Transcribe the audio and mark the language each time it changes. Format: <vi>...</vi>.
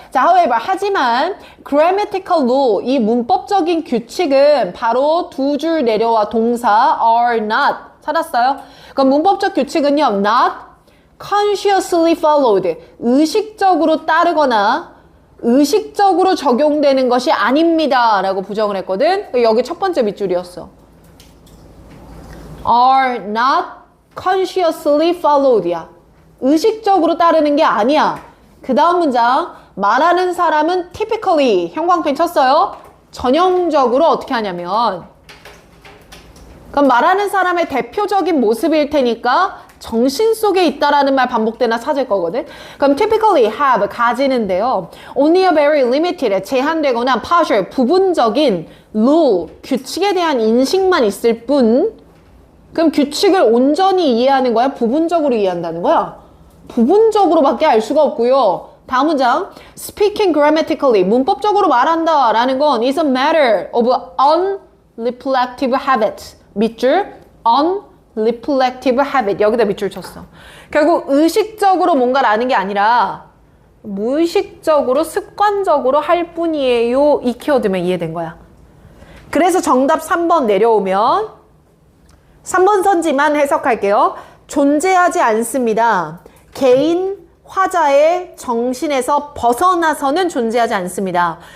<ko>자,</ko> <en>however,</en> <ko>하지만</ko> <en>grammatical rule,</en> <ko>이 문법적인 규칙은 바로 2줄 내려와 동사</ko> <en>are not.</en> <ko>찾았어요? 그럼 문법적 규칙은요,</ko> <en>not consciously followed,</en> <ko>의식적으로 따르거나 의식적으로 적용되는 것이 아닙니다 라고 부정을 했거든. 여기 첫 번째 밑줄이었어.</ko> <en>are not consciously followed야.</en> <ko>의식적으로 따르는 게 아니야. 그 다음 문장, 말하는 사람은 typically, 형광펜 쳤어요. 전형적으로 어떻게 하냐면, 그럼 말하는 사람의 대표적인 모습일 테니까 정신 속에 있다라는 말 반복되나 찾을 거거든. 그럼</ko> <en>typically have,</en> <ko>가지는데요.</ko> <en>only a very limited,</en> <ko>제한되거나</ko> <en>partial,</en> <ko>부분적인</ko> <en>rule,</en> <ko>규칙에 대한 인식만 있을 뿐. 그럼 규칙을 온전히 이해하는 거야? 부분적으로 이해한다는 거야? 부분적으로밖에 알 수가 없고요. 다음 문장,</ko> <en>speaking grammatically,</en> <ko>문법적으로 말한다 라는 건</ko> <en>is a matter of unreflective habit.</en> <ko>밑줄,</ko> <en>unreflective habit.</en> <ko>여기다 밑줄 쳤어. 결국 의식적으로 뭔가를 아는 게 아니라 무의식적으로 습관적으로 할 뿐이에요. 이 키워드면 이해된 거야. 그래서 정답 3번 내려오면 3번 선지만 해석할게요. 존재하지 않습니다. 개인 화자의 정신에서 벗어나서는 존재하지 않습니다.</ko>